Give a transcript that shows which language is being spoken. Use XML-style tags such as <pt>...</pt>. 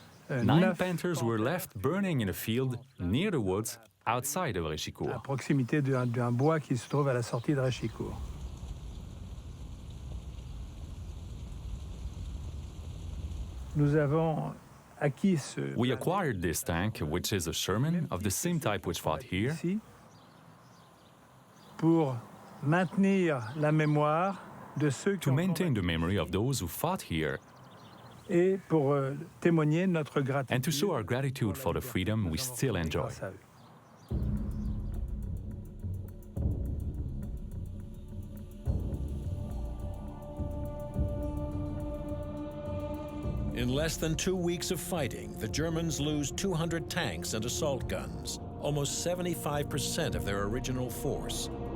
<en>9 Panthers were left burning in a field near the woods outside of Réchicourt.</en> <fr>À proximité d'un bois qui se trouve à la sortie de Réchicourt. Nous avons acquis ce...</fr> <en>We acquired this tank, which is a Sherman of the same type which fought here,</en> <fr>pour maintenir la mémoire de ceux qui</fr> <en>to maintain the memory of those who fought here,</en> <fr>et pour témoigner notre gratitude</fr> <en>and to show our gratitude for the freedom we still enjoy. In less than 2 weeks of fighting, the Germans lose 200 tanks and assault guns, almost 75% of their original force.</en>